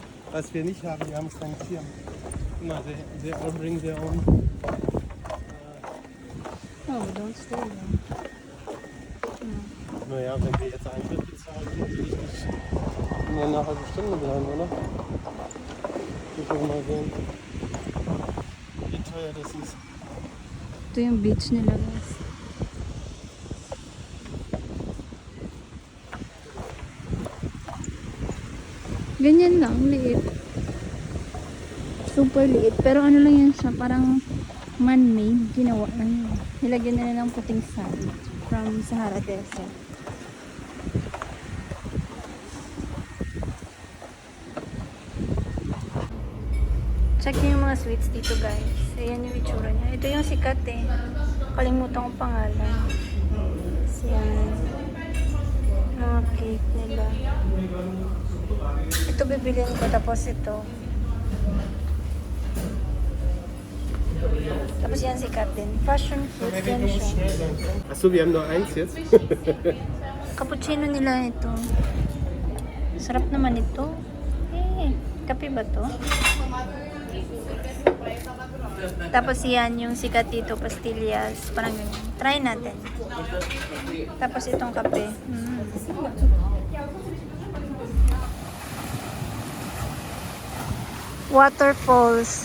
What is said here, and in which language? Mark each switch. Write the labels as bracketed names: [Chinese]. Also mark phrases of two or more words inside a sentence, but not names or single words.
[German] Was wir nicht haben, wir haben St. Tier. Guck mal, [English] they all bring their own. Oh, don't stay there. [German] Naja, wenn wir jetzt Eintritt bezahlen, will ich nicht mehr eine halbe Stunde bleiben, oder? Ich will mal sehen, wie teuer das ist. [Filipino] Ito yung beach nila, guys. Ganyan lang, liit. Super liit. Pero ano lang yan siya, parang man-made. Ginawa lang yun. Nilagyan nila ng puting [English] sand from [Filipino] Sahara Desert. Check niyo yung mga sweets dito, guys. Ayan yung itsura niya. Ito yung sikat eh. Kalimutan ko pangalan. Yan. Mga cake nila. Ito bibilin ko, tapos ito. Tapos yan sikat din. [English] Passion fruit [Filipino] yan siya. [German] Achso, wir haben nur eins jetzt. [Filipino] Cappuccino nila ito. Sarap naman ito. Kape ba to? Tapos yan yung sikat dito, pastillas. Parang ganyan. Try natin. Tapos itong kape. Waterfalls.